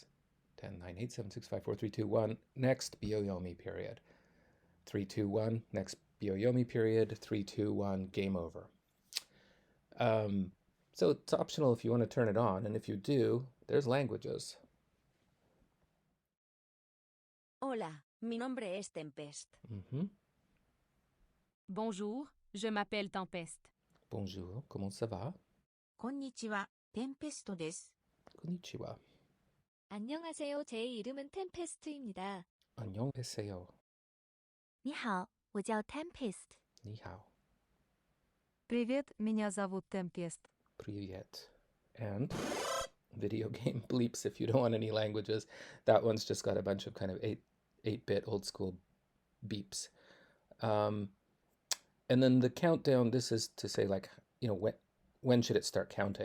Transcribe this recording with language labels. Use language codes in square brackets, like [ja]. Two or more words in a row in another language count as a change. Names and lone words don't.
[en] 10, 9, 8, 7, 6, 5, 4, 3, 2, 1. Next Byo-Yomi period. 3, 2, 1. Next Byo-Yomi period. 3, 2, 1. Game over. So it's optional if you want to turn it on. And if you do, there's languages. [es] Hola, mi nombre es Tempest. [fr] Bonjour, je m'appelle Tempest. Bonjour, comment ça va? [ja] konnichiwa, 템페스트です. Konnichiwa. [ko] 안녕하세요. 제 이름은 템페스트입니다. 안녕하세요. [zh] 你好，我叫 Tempest. 你好. [ru] Привет, меня зовут Tempest. Привет. [en] And video game bleeps if you don't want any languages. That one's just got a bunch of kind of 8-bit old school beeps. And then the countdown, this is to say, like, when should it start counting?